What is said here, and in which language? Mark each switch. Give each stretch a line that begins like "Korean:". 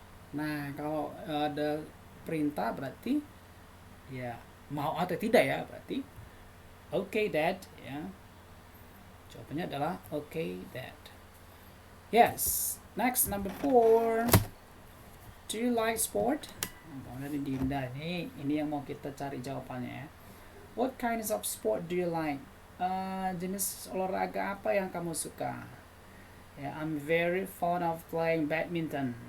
Indonesian: Nah, kalau ada perintah berarti ya mau atau tidak ya, berarti
English: okay, Dad
Indonesian: ya. Jawabannya adalah
English: okay, Dad.
Indonesian: Yes.
English: Next, number 4. Do you like sport?
Indonesian: Nah, Dinda ini yang mau kita cari jawabannya ya.
English: What kinds of sport do you like?
Indonesian: Jenis olahraga apa yang kamu suka?
English: Ya, I'm very fond of playing badminton.